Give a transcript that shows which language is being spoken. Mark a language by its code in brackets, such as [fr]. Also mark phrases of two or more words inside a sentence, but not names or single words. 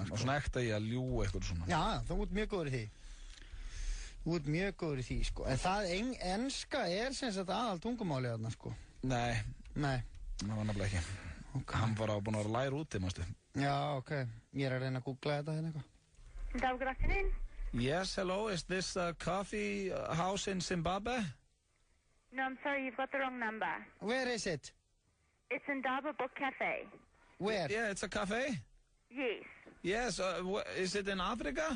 [is] Og svona ekta ég að ljúga eitthvað svona. Já, þú ert mjög góður í því. Þú ert mjög góður í því sko. En það enska er sem sagt aðal tungumálið þarna sko. Nei. Það var nefnilega ekki. Okay. Hann var búinn að læra úti, mástu. Já, ok. Ég er að reyna að googla þetta hérna eitthvað. [en] Good afternoon. Yes, hello. Is this a coffee house in Zimbabwe? No, I'm sorry, you've got the wrong number. Where is it? It's Indaba Book Cafe. Where? Yeah, it's a cafe? Yes. Yes, is it in Africa?